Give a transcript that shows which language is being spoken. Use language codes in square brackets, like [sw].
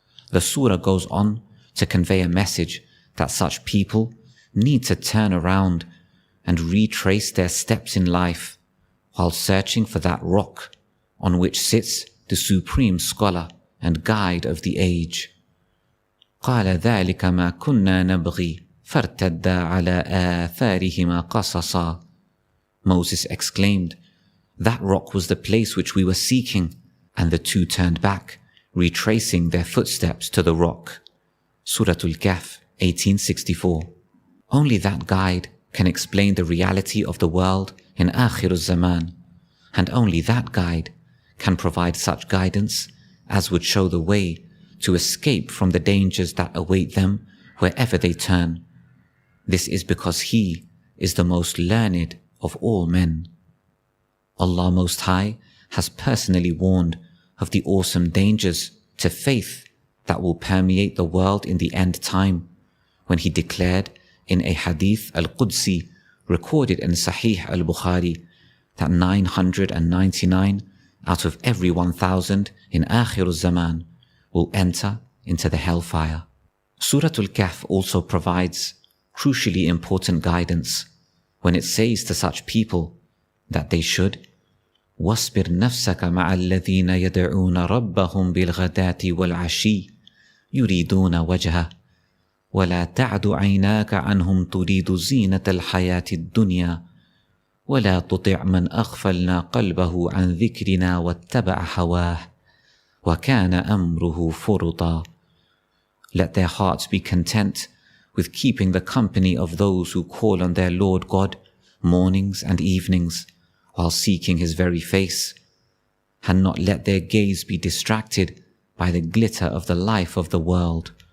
[en] The surah goes on to convey a message that such people need to turn around and retrace their steps in life while searching for that rock on which sits the supreme scholar and guide of the age. [ar] قال ذلك ما كنا نبغي فارتدا على آثارهما قصصا. [en] Moses exclaimed, That rock was the place which we were seeking, and the two turned back, retracing their footsteps to the rock. Surah Al-Kahf, 1864. Only that guide can explain the reality of the world in Akhir al-Zaman, and only that guide can provide such guidance as would show the way to escape from the dangers that await them wherever they turn. This is because He is the most learned of all men. Allah Most High has personally warned of the awesome dangers to faith that will permeate the world in the end time, when He declared in a hadith al-Qudsi recorded in Sahih al-Bukhari that 999 out of every 1,000 in Akhir al-Zaman will enter into the hellfire. Surah Al-Kahf also provides crucially important guidance when it says to such people that they should [ar] وَاصْبِرْ نَفْسَكَ مَعَ الَّذِينَ يَدْعُونَ رَبَّهُمْ بِالْغَدَاةِ وَالْعَشِيِّ يُرِيدُونَ وَجْهَهُ وَلَا تَعْدُ عَيْنَاكَ عَنْهُمْ تُرِيدُ زِينَةَ الْحَيَاةِ الدُّنْيَا وَلَا تُطِعْ مَنْ أَغْفَلْنَا قَلْبَهُ عَنْ ذِكْرِنَا وَاتَّبَعَ هَوَاهُ وَكَانَ أَمْرُهُ فُرُطًا. [en] Let their hearts be content with keeping the company of those who call on their Lord God mornings and evenings while seeking His very face, and not let their gaze be distracted by the glitter of the life of the world.